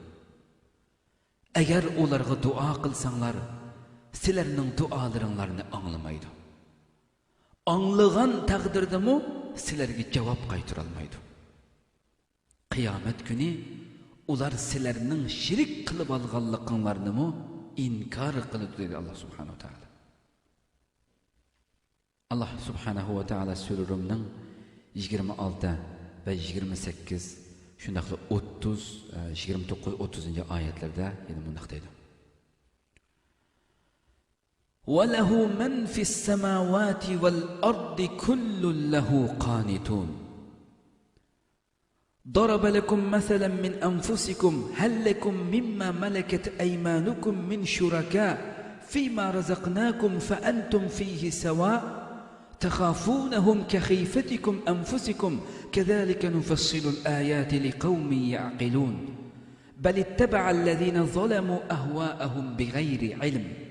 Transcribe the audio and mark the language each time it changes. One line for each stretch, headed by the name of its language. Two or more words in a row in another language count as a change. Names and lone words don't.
Uzbek: Agar ularga duo qilsanglar, sizlarning duolaringlarni anglamaydi. Anglagan taqdirdami sizlarga javob qaytara olmaydi. Qiyomat kuni ular sizlarning shirik qilib olganliklarinimi inkor qiladi dedi
Arabic: الله سبحانه وتعالى. الله سبحانه وتعالى
Uzbek: sura Rumning 26 va 28 shundaqla 30, 29, 30 oyatlarda yana bunday deydi.
Arabic: وَلَهُ مَنْ فِي السَّمَاوَاتِ وَالْأَرْضِ كُلٌّ لَهُ قَانِتُونَ. ضرب لكم مثلا من أنفسكم هل لكم مما ملكت أيمانكم من شركاء فيما رزقناكم فأنتم فيه سواء تخافونهم كخيفتكم أنفسكم كذلك نفصل الآيات لقوم يعقلون بل اتبع الذين ظلموا أهواءهم بغير علم